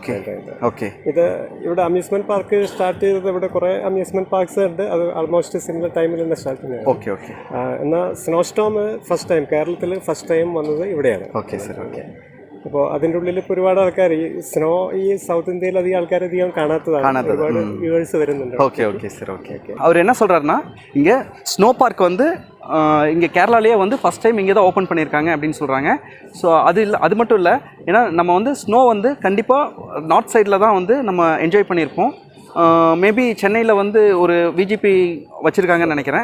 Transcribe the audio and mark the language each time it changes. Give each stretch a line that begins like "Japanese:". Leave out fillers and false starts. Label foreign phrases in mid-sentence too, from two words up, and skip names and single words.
Malayalam: ഇത് ഇവിടെ
English: amusement park
Malayalam: സ്റ്റാർട്ട് ചെയ്തത് ഇവിടെ കുറേ
English: amusement parks
Malayalam: ഉണ്ട്. അത്
English: almost similar timeil
Malayalam: തന്നെ സ്റ്റാർട്ട് ചെയ്യുന്നത്. എന്നാൽ
English: snow storm first time
Malayalam: കേരളത്തിൽ
English: first time
Malayalam: വന്നത് ഇവിടെയാണ്. അപ്പോൾ അതിൻ്റെ ഉള്ളിൽ ഇപ്പോൾ ഒരുപാട് ആൾക്കാർ ഈ സ്നോ ഈ സൗത്ത് ഇന്ത്യയിൽ അധികം ആൾക്കാർ അധികം കാണാത്തതാണ്. ഒരുപാട് വ്യൂവേഴ്സ് വരുന്നുണ്ട്.
Tamil: அவர் என்ன சொல்கிறாருன்னா, இங்கே
English: snow park
Tamil: வந்து இங்கே கேரளாலேயே வந்து
English: first time
Tamil: இங்கே தான் ஓப்பன் பண்ணியிருக்காங்க அப்படின்னு சொல்கிறாங்க. ஸோ அது மட்டும் இல்லை, ஏன்னா நம்ம வந்து ஸ்னோ வந்து கண்டிப்பாக
English: north sidela
Tamil: தான் வந்து நம்ம என்ஜாய் பண்ணியிருப்போம். மேபி சென்னையில் வந்து ஒரு விஜிபி வச்சுருக்காங்கன்னு நினைக்கிறேன்.